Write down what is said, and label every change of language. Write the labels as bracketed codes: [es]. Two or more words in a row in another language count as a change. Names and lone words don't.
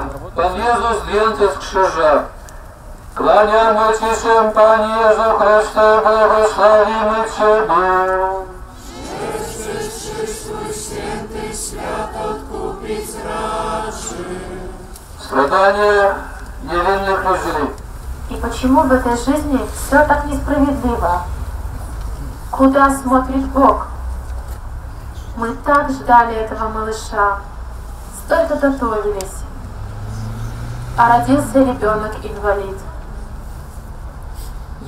[pl] Pan Jezus zdjęty z krzyża. Kłaniamy Ci się, Panie Jezu Chryste, błogosławimy Ciebie. Przez krzyż Twój święty świat odkupić raczy. Stradanie niewinnych ludzi. [ru] И почему в этой жизни все так несправедливо? Куда смотрит Бог? Мы так ждали этого малыша, столько готовились, а родился ребенок-инвалид.